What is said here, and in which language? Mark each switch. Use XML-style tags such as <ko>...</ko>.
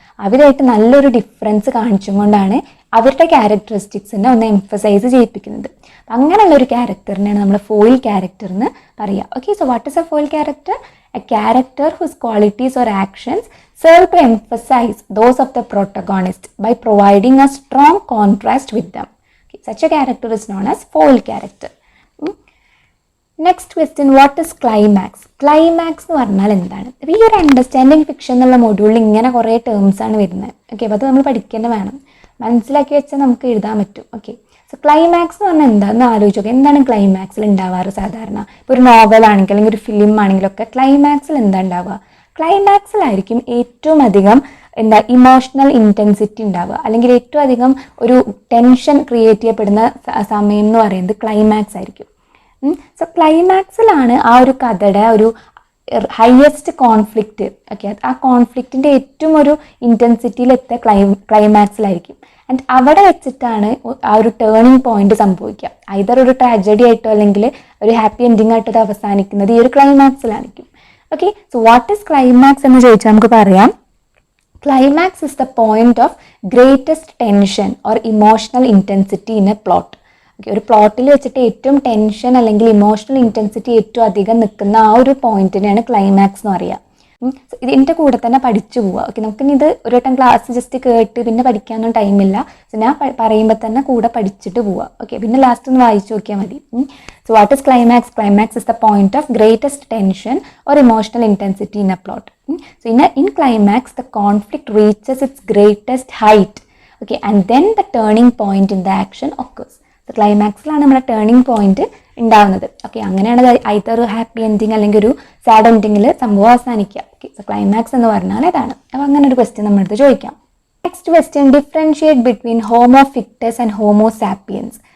<ml>അവരായിട്ട് നല്ലൊരു ഡിഫറൻസ് കാണിച്ചും കൊണ്ടാണ് അവരുടെ ക്യാരക്ടറിസ്റ്റിക്സിനെ ഒന്ന് എംഫസൈസ് ചെയ്യിപ്പിക്കുന്നത്. അങ്ങനെയുള്ള ഒരു ക്യാരക്ടറിനെയാണ് നമ്മൾ ഫോയിൽ ക്യാരക്ടർ എന്ന് പറയുക.</ml> <en>Okay, so what is a foil character? A character whose qualities or actions serve to emphasize those of the protagonist by providing a strong contrast with them. Such a character is known as foil character. Next question, what is climax?</en> <ml>Climax എന്ന് പറഞ്ഞാൽ എന്താണ്? അപ്പോൾ ഈ ഒരു understanding fiction എന്നുള്ള മൊഡ്യൂളിൽ ഇങ്ങനെ കുറേ ടേംസ് ആണ് വരുന്നത്. ഓക്കെ, അപ്പോൾ അത് നമ്മൾ പഠിക്കേണ്ട വേണം, മനസ്സിലാക്കി വെച്ചാൽ നമുക്ക് എഴുതാൻ പറ്റും. ഓക്കെ, സോ ക്ലൈമാക്സ് എന്ന് പറഞ്ഞാൽ എന്താണെന്ന് ആലോചിച്ച് നോക്കുക. എന്താണ് ക്ലൈമാക്സിൽ ഉണ്ടാവാറ് സാധാരണ? ഇപ്പോൾ ഒരു നോവലാണെങ്കിൽ അല്ലെങ്കിൽ ഒരു ഫിലിം ആണെങ്കിലൊക്കെ ക്ലൈമാക്സിൽ എന്താ ഉണ്ടാവുക? ക്ലൈമാക്സിലായിരിക്കും ഏറ്റവും അധികം ഇമോഷണൽ ഇൻറ്റൻസിറ്റി ഉണ്ടാവുക, അല്ലെങ്കിൽ ഏറ്റവും അധികം ഒരു ടെൻഷൻ ക്രിയേറ്റ് ചെയ്യപ്പെടുന്ന സമയം എന്ന് പറയുന്നത് ക്ലൈമാക്സ് ആയിരിക്കും. സോ ക്ലൈമാക്സിലാണ് ആ ഒരു കഥയുടെ ഒരു ഹയസ്റ്റ് കോൺഫ്ലിക്റ്റ്. ഓക്കെ, ആ കോൺഫ്ലിക്റ്റിൻ്റെ ഏറ്റവും ഒരു ഇൻറ്റൻസിറ്റിയിലെത്തിയ ക്ലൈമാക്സിലായിരിക്കും. ആൻഡ് അവിടെ വെച്ചിട്ടാണ് ആ ഒരു ടേണിംഗ് പോയിന്റ് സംഭവിക്കുക. ഐദർ ഒരു ട്രാജഡി ആയിട്ടോ അല്ലെങ്കിൽ ഒരു ഹാപ്പി എൻഡിങ് ആയിട്ടോ അത് അവസാനിക്കുന്നത് ഈ ഒരു ക്ലൈമാക്സിലായിരിക്കും. Okay, so what is climax എന്ന് ചോദിച്ചാൽ നമുക്ക് പറയാം,</ml> <en>climax is the point of greatest tension or emotional intensity in a plot.</en> <ml>Okay, ഒരു പ്ലോട്ടിൽ വെച്ചിട്ട് ഏറ്റവും ടെൻഷൻ അല്ലെങ്കിൽ ഇമോഷണൽ ഇൻറ്റൻസിറ്റി ഏറ്റവും അധികം നിൽക്കുന്ന ആ ഒരു പോയിന്റിനെയാണ് ക്ലൈമാക്സ് എന്ന് പറയുക. ഇതിൻ്റെ കൂടെ തന്നെ പഠിച്ചു പോവുക. ഓക്കെ, നമുക്കിനി ഇത് ഒരു വട്ടം ക്ലാസ് ജസ്റ്റ് കേട്ട് പിന്നെ പഠിക്കാനൊന്നും ടൈമില്ല. സോ ഞാൻ പറയുമ്പോൾ തന്നെ കൂടെ പഠിച്ചിട്ട് പോവുക. ഓക്കെ, പിന്നെ ലാസ്റ്റ് ഒന്ന് വായിച്ചു നോക്കിയാൽ മതി.</ml> <en>So what is climax? Climax is the point of greatest tension or emotional intensity in a plot. So in climax the conflict reaches its greatest height. Okay, and then the turning point in the action occurs.</en> <ml>So ക്ലൈമാക്സിലാണ് നമ്മുടെ turning point ഉണ്ടാവുന്നത്. Okay, അങ്ങനെയാണ് either happy ending അല്ലെങ്കിൽ ഒരു sad എൻഡിങ്ങിൽ സംഭവം അവസാനിക്കുക. Okay, so climax എന്ന് പറഞ്ഞാൽ ഇതാണ്. അപ്പോൾ അങ്ങനെ ഒരു ക്വസ്റ്റ്യൻ നമ്മളടുത്ത് ചോദിക്കാം.</ml> <en>Next question, differentiate between Homo fictus and Homo sapiens.</en>